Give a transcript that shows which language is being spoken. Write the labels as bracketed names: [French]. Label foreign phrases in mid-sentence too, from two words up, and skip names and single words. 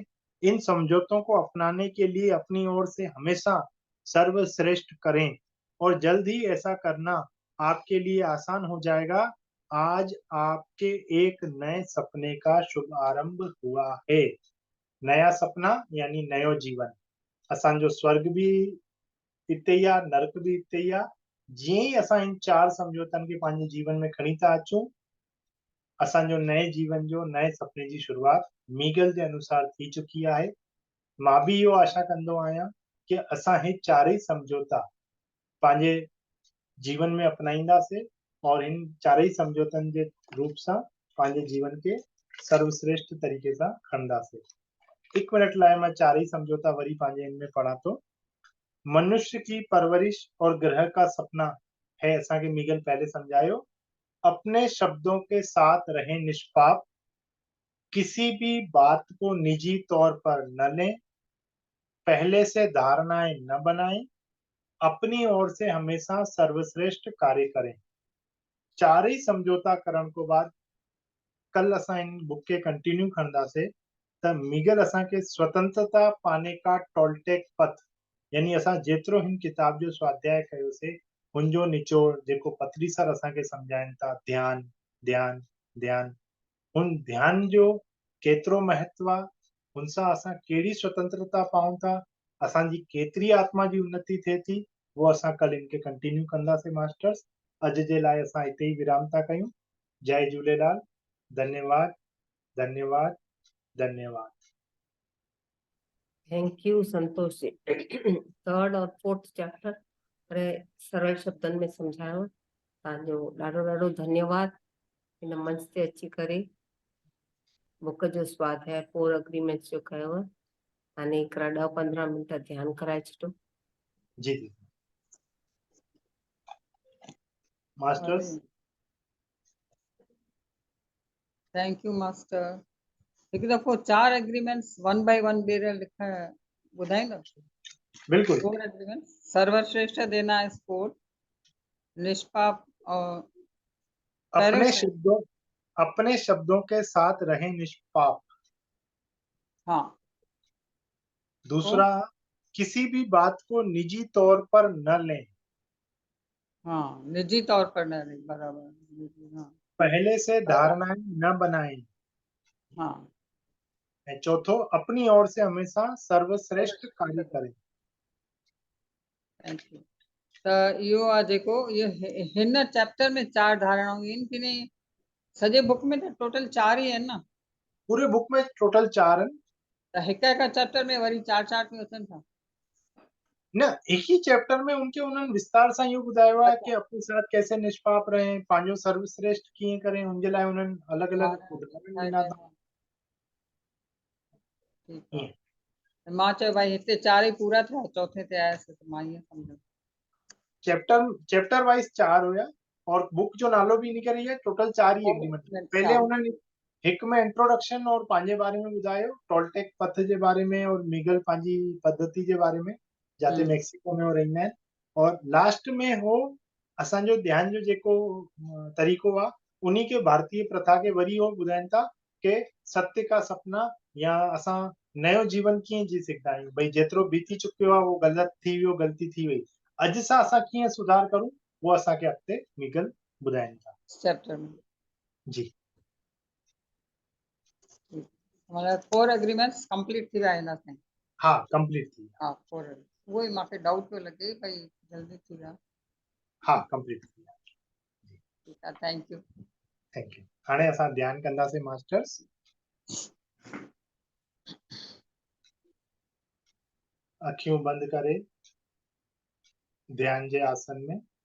[Hindi] इन समझौतों को अपनाने के लिए अपनी ओर से हमेशा सर्वश्रेष्ठ करें और जल्द ही ऐसा करना आपके लिए आसान हो जाएगा। आज आपके एक नए सपने का शुभ आरंभ हुआ है। [Sindhi] नया सपना यानी नयो जीवन। असांजो स्वर्ग भी हिते ई आहे, नरक भी हिते ई आहे। जीअं ई असां इन 4 समझौतनि खे पंहिंजे जीवन में खणी था अचूं, असांजो नए जीवन जो नए सपने जी शुरुआत मीगल जे अनुसार थी चुकी आहे। मां भी इहो आशा कंदो आहियां कि असां हे 4 ई समझौता पंहिंजे जीवन में अपनाईंदासीं और इन 4 ई समझौतनि जे रूप सां पंहिंजे जीवन के सर्वश्रेष्ठ तरीके सां खणंदासीं। 1 मिनट लाइ मां 4 ई समझौता वरी पंहिंजे इनमें पढ़ा थो। [Hindi] मनुष्य की परवरिश और ग्रह का सपना है, [Sindhi] असांखे मिगल पहले समझायो। [Hindi] अपने शब्दों के साथ रहें निष्पाप, किसी भी बात को निजी तौर पर न लें, पहले से धारणाएं न बनाएं, अपनी ओर से हमेशा सर्वश्रेष्ठ कार्य करें। [Sindhi] चारई समझौता करण को बाद कल असां इन बुक के कंटिन्यू कंदासीं त मिगल असांखे स्वतंत्रता [Hindi] पाने का टोलटेक पथ, [Sindhi] यानी असां जेतिरो हिन किताब जो स्वाध्याय कयोसीं हुनजो निचोड़ जेको पत्री सर असांखे सम्झाइनि था, ध्यान ध्यान ध्यान, हुन ध्यान जो केतिरो महत्व आहे, हुन सां असां कहिड़ी स्वतंत्रता पाऊं था, असांजी केतिरी आत्मा जी उन्नति थिए थी, वो असां कल इनके कंटिन्यू कंदासीं मास्टर्स। अॼु जे लाइ असां हिते ई विराम था कयूं। जय झूलेलाल। धन्यवाद धन्यवाद धन्यवाद। [English] thank you Santosh ji. [Sindhi] थर्ड और [English] fourth chapter [Sindhi] पर सरल शब्दन में समझायो। तव्हांजो ॾाढो ॾाढो धन्यवाद इन मंच ते अची करे बुक जो स्वाध्याय 4 अग्रीमेंट्स जो कयो। हाणे हिकिड़ा 10-15 मिंट ध्यान कराए छॾो। जी जी मास्टर्स। [English] thank you master. [Sindhi] हिकु दफ़ो 4 एग्रीमेंट्स 1 बाय 1 ॿीहर लिखण ॿुधाईंदो? बिल्कुल। 4 एग्रीमेंट्स। [Hindi] सर्वश्रेष्ठ देना स्पोर्ट, निष्पाप और अपने शब्दों के साथ रहें निष्पाप। हाँ। दूसरा, किसी भी बात को निजी तौर पर न लें। हाँ, निजी तौर पर न लें, बराबर। हाँ। पहले से धारणाएं न बनाएं। हाँ। चौथो, अपनी ओर से हमेशा सर्वश्रेष्ठ कार्य करें। [English] thank you. [Sindhi] त इहो आहे जेको हिन चैप्टर में 4 धारणाऊं आहिनि कि नहीं? सॼे बुक में त टोटल 4 ही आहिनि न? पूरे बुक में टोटल 4 आहिनि। त हिक चैप्टर में वरी 4-4 क्यों अचनि था? न, एक ही चैप्टर में उन्हनि विस्तार सां इहो ॿुधायो आहे कि [Hindi] अपने साथ कैसे निष्पाप रहें, [Sindhi] पंहिंजो सर्वश्रेष्ठ कीअं करें, उनजे लाइ उन्हनि अलॻि अलॻि उदाहरण ॾिना अथऊं। ठीकु आहे। त मां चयो भाई हिते 4 ही पूरा थिया, चौथे ते आयसि त मां ईअं सम्झो। [English] chapter wise [Sindhi] 4 हुया और बुक जो नालो भी इन करे है टोटल 4 ही एग्रीमेंट। पहले उन्होंने हिक में इंट्रोडक्शन और पंहिंजे बारे में ॿुधायो, टोलटेक पथ जे बारे में और मिगल पंहिंजी पद्धति जे बारे में, जाते मैक्सिको में रहंदा आहिनि, और लास्ट में हो असांजो ध्यान जो जेको तरीक़ो आहे उन्हीं के भारतीय प्रथा के वरी हो ॿुधाइनि था कि [Hindi] सत्य का सपना [Sindhi] या असां नयो जीवन कीअं जी सघंदा आहियूं। भई जेतिरो बीती चुकियो आहे वो ग़लति थी वियो, ग़लती थी वई, अॼु सां असां कीअं सुधार करूं वो असांखे अॻिते मिगल ॿुधाइनि था चैप्टर में। जी। मतलब 4 एग्रीमेंट्स कंप्लीट थी विया आहिनि। हाँ, कंप्लीट थी विया। हाँ, 4। वो ही मूंखे डाउट पियो लॻे भई जल्दी थी विया। हाँ, कंप्लीट थी विया। ठीकु आहे, [English] thank you. thank you. [Sindhi] हाणे असां ध्यान कंदासीं मास्टर्स। अखियूं बंद करे ध्यान जे आसन में